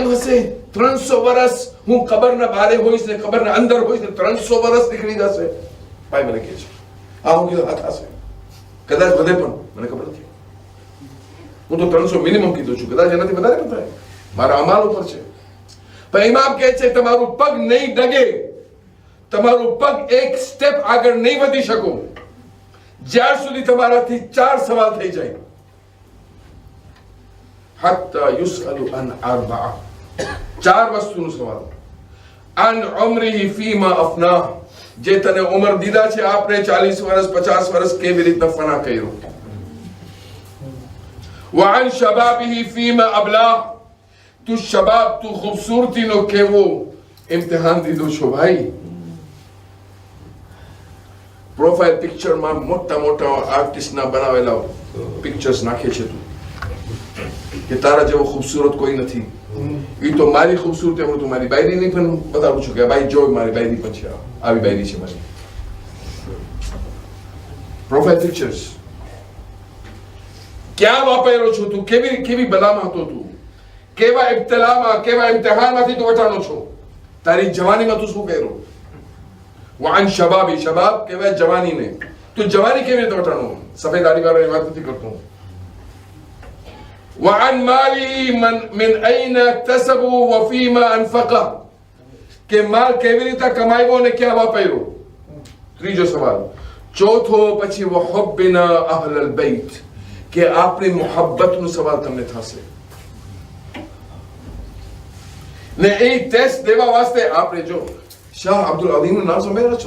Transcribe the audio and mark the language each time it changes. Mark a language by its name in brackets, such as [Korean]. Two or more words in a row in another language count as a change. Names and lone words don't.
[Gujarati] હશે 300 વર્ષ હું કબરના બારે હોઈશ ને કબરના અંદર હોઈશ ને 300 વર્ષ નીકળી જશે ભાઈ મને કહે છે આ હું કીધું આ થશે કદાચ વધે પણ મને ખબર નથી હું તો 300 મિનિમમ કીધું છું કદાચ એનાથી વધારે પણ થાય મારા અમાલ ઉપર છે પણ ઇમામ કહે છે તમારું પગ નહીં ડગે તમારું પગ એક સ્ટેપ આગળ નહીં વધી શકો જ્યાર સુધી તમારાથી 4 સવાલ થઈ જાય [Arabic] حتى يسأل عن أربع [Gujarati] 4 વસ્તુનો સવાલ [Arabic] عن عمره فيما أفناه [Gujarati] જે તને ઉમર દીધા છે આપને 40 વર્ષ 50 વર્ષ કેવી રીતના ફના કર્યો [Arabic] وعن شبابه فيما ابلاه [Gujarati] તું શબાબ તું ખૂબસૂરતી નો કેવો ઇમ્તિહાન દીધો છો ભાઈ [English] profile picture [Gujarati] મોટા મોટા આર્ટિસ્ટના બનાવેલા પિક્ચર્સ નાખે છે તું કે તારા જેવો ખૂબસૂરત કોઈ નથી. એ તો મારી ખૂબસૂરતી હું તું મારી બાયરીની પણ બતાવું છું કે ભાઈ જો મારી બાયરી પણ છે, આવી બાયરી છે મારી. [English] profile pictures [Gujarati] ક્યાં વાપર્યો છું તું? કેવી બલામાં હતો તું? કેવા ઇબ્તિલામાં, કેવા ઇમ્તિહાનમાંથી તું વટાણો છો? તારી જવાનીમાં તું શું કર્યું? [Arabic] وعن شبابي, [Gujarati] શબાબ કહેવાય જવાનીને. તું જવાની કેવી રીતે વટાણો? સફેદ દાઢી વાળાની વાત નથી કરતો. [Arabic] وعن مالي من أين اكتسبه وفيما أنفقه [Gujarati] કે માલ કેવી રીતે કમાયો અને ક્યાં વાપર્યો. ત્રીજો સવાલ. ચોથો પછી [Arabic] وحبنا أهل البيت [Gujarati] કે આપણી મોહબ્બતનો સવાલ તમને થશે ને એ ટેસ્ટ દેવા વાસ્તે આપણે જો શાહ અબ્દુલ અઝીમનું નામ સાંભળ્યા છો?